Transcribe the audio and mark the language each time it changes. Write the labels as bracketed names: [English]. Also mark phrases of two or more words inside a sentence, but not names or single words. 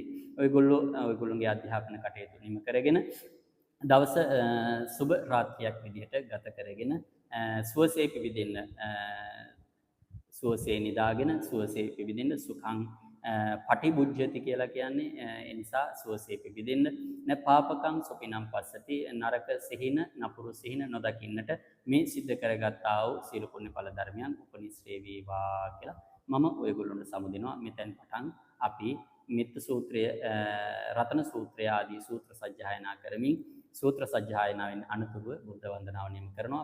[Sinhala] ඔයගොල්ලෝගේ අධ්‍යාපන කටයුතු නිම කරගෙන දවස සුබ රාත්‍රියක් විදිහට ගත කරගෙන සුවසේ පිවිදෙන්න සුවසේ නිදාගෙන සුවසේ පිවිදෙන්න [Pali] සුඛං පටිබුජ්ජති [Sinhala] කියලා කියන්නේ ඒ නිසා සුවසේ පිවිදෙන්න [Pali] න පාපකං සොපිනම් පස්සති [Sinhala] නරක සිහින නපුරු සිහින නොදකින්නට මේ සිද්ධ කරගත්තා වූ සීල පුණ්‍ය ඵල ධර්මයන් උපනිශ්‍රේ වේවා කියලා මම ඔයගොල්ලොන්ට සමුදිනවා. මෙතෙන් පටන් අපි මිත්ත සූත්‍රය රතන සූත්‍රය ආදී සූත්‍ර සජ්ජායනා කරමින් සූත්‍ර සජ්ජායනාවෙන් අනතුරුව බුද්ධ වන්දනාව නිම කරනවා.